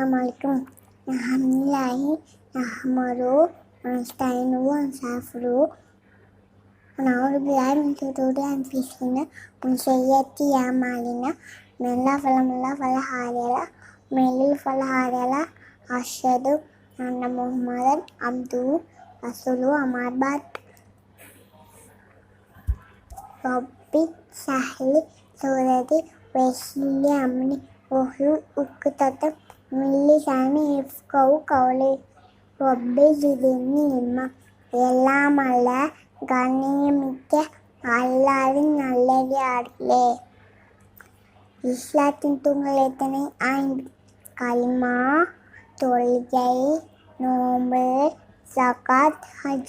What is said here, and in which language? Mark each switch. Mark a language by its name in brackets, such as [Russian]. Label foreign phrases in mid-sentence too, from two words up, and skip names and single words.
[Arabic] عليكم الحمد لله نحمده ونستعينه ونستغفره ونعوذ بالله من شرور أنفسنا ومن سيئات أعمالنا من يهده فلا هادي له ومن يضلل فلا هادي له أشهد أن محمدا عبده ورسوله أما بعد رب اشرح لي صدري ويسر لي أمري واحلل عقدة من لساني يفقهوا قولي رب زدني علما [Tamil] எல்லாம் அல்ல கண்ணியமிக்க அல்லாவின் நல்லடியார்களே. இஸ்லாத்தின் தூண்கள் எத்தனை? 5. கலிமா, தொழுகை, நோன்பு, ஜகாத், ஹஜ்.